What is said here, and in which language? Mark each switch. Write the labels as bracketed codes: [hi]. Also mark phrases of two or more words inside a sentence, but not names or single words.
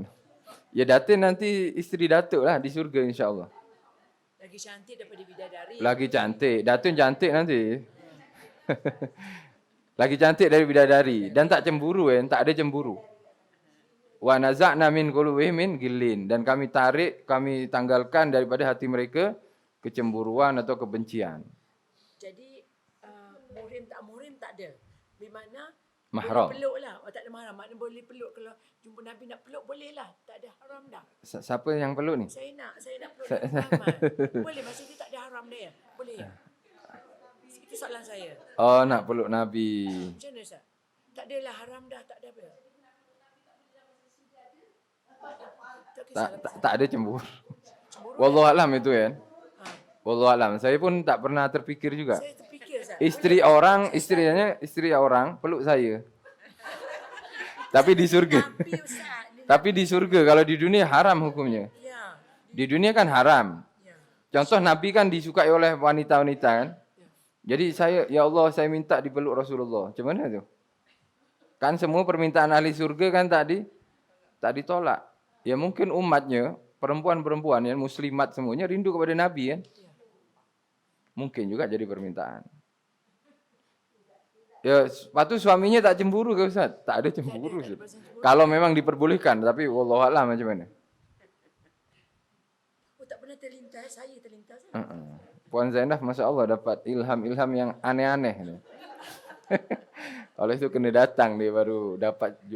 [ms] Ya datin nanti istri datuk lah di surga [ar] إن شاء الله. [ms] Lagi cantik daripada bidadari. Lagi cantik, datin cantik nanti. Lagi cantik dari bidadari dan tak cemburu tak ada cemburu. [ar] ونزعنا من قلوبهم من غل, [ms] dan kami tanggalkan daripada hati mereka kecemburuan atau kebencian. Jadi muhrim tak ada. Di mana Mahram. Boleh peluk lah. Tak ada mahram. Maknanya boleh peluk. Kalau jumpa Nabi nak peluk boleh lah. Tak ada haram dah. Siapa yang peluk ni? Saya nak peluk Muhammad. Boleh, masa dia tak ada haram dia. Boleh ya? Itu soalan saya. Oh, nak peluk Nabi. Macam mana Ustaz? Tak adalah haram dah. Tak ada apa. Tak ada cemburu. Wallahualam itu kan. Wallahualam. Saya pun tak pernah terfikir juga. Saya terfikir Ustaz. Istri orang peluk saya. Tapi di surga. Tapi di surga, kalau di dunia haram hukumnya. Ya. Di dunia kan haram. Contoh Nabi kan disukai oleh wanita-wanita kan. Jadi ya Allah saya minta dipeluk Rasulullah. Macam mana tu? Kan semua permintaan ahli surga kan tak ditolak. Ya mungkin umatnya, perempuan-perempuan yang muslimat semuanya rindu kepada Nabi kan. Mungkin juga jadi permintaan. Ya, sepatu suaminya tak cemburu ke Ustaz? Tak ada cemburu. Kalau memang diperbolehkan, tapi wallahualam macam mana? Oh, tak pernah terlintas, saya terlintas. Puan Zainab [ar] ما شاء الله [ms] dapat ilham-ilham yang aneh-aneh. Oleh itu kena datang dia baru dapat.